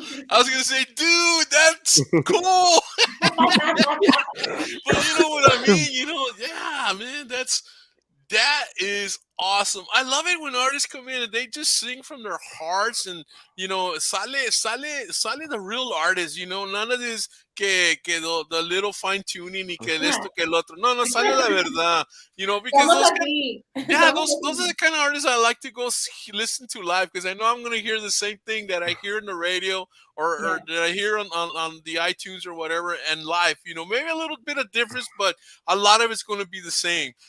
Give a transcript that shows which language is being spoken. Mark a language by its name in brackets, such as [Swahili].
[English] I was gonna say, dude, that's cool. But you know what I mean? Yeah, man, that is awesome. I love it when artists come in and they just sing from their hearts, and sale the real artist. None of this que the little fine tuning [Spanish] y que esto que el otro. No, sale la verdad. [English] Because those are the kind of artists I like to go listen to live, because I know I'm going to hear the same thing that I hear in the radio or that I hear on the iTunes or whatever, and live. Maybe a little bit of difference, but a lot of it's going to be the same.